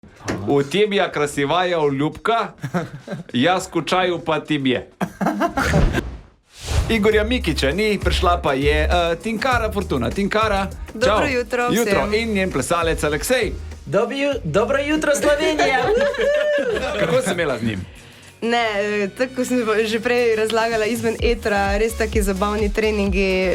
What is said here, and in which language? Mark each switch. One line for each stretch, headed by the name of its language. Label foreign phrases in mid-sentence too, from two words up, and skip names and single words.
Russian: У тебя красивая улюбка, я скучаю по тебе.
Slovenian: Igorja Mikića ni, prišla pa je Tinkara Fortuna. Tinkara, Dobro čau. jutro vsem. Jutro in njen plesalec Aleksej. Dobro jutro, Slovenija! Kako si imela z njim? Ne, tako sem že prej razlagala izven etra, res taki zabavni treningi.